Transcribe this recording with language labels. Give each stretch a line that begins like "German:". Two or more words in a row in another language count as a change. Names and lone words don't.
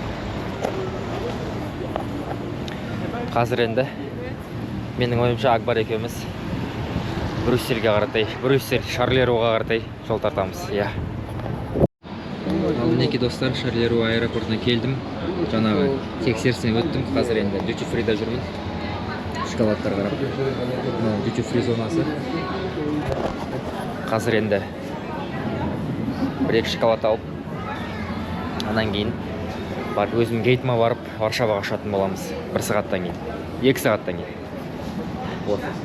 Kazakh: Қазір енді менің ойымша Акбар екеуміз Брюссельге қарай, Брюссель Шарлеруаға қарай жол тартамыз. Ал мінекей достар, Шарлеруа аэропортына келдім. Жаңағы тексерістен өттім. Қазір енді
English: duty free-
Kazakh: да жүрмін. Шоколадтар қарап.
English: Duty free
Kazakh: зонасы. Қазір енді 1-2 шоколад алып, анан кейін барып өзім гейтіма барып Варшаваға ұшатын боламыз. 1 сағаттан кейін, 2 сағаттан кейін.